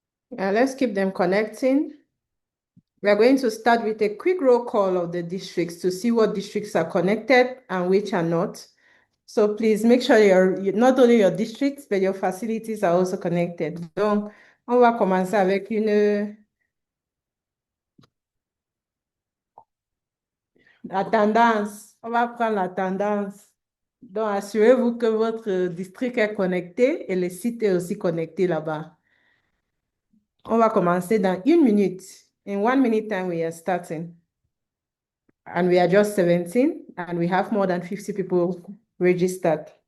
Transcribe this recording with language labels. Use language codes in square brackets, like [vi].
[en] Let's keep them connecting. We are going to start with a quick roll call of the districts to see what districts are connected and which are not. So please make sure not only your districts, but your facilities are also connected. [fr] Donc, on va commencer avec la tendance. On va prendre la tendance. Donc, assurez-vous que votre district est connecté et le site est aussi connecté là-bas. On va commencer dans 1 minute. [en] In 1 minute time, we are starting. And we are just 17, and we have more than 50 people registered.